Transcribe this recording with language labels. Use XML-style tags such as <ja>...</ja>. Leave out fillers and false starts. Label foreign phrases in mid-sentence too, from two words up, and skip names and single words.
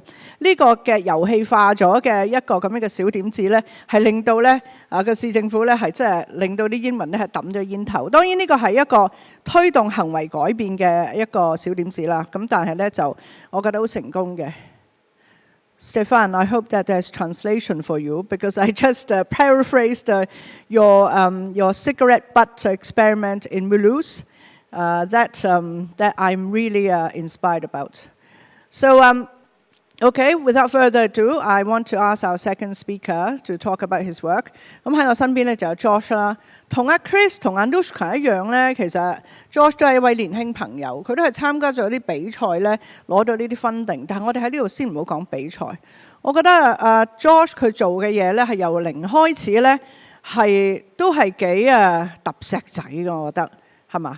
<yue>呢個嘅遊戲化咗嘅一個咁樣嘅小點子咧，係令到咧個市政府咧係即係令到啲煙民咧係抌咗煙頭。當然呢個係一個推動行為改變嘅一個小點子啦。咁但係咧就我覺得好成功嘅。</yue> <en>Stéphane, I hope that there's translation for you because I just paraphrased your cigarette butt experiment in Mulhouse. That I'm really inspired about. So, okay, without further ado, I want to ask our second speaker to talk about his work.</en> <yue>咁喺我身邊咧就有 Jorch 啦，同阿 Chris 同阿 Anushka 一樣咧，其實 Jorch 都係一位年輕朋友，佢都係參加咗啲比賽咧，攞到呢啲 funding。但係我哋喺呢度先唔好講比賽。我覺得Jorch 佢做嘅嘢咧係由零開始咧，都係幾揼石仔嘅，我覺得。 係嘛？</yue>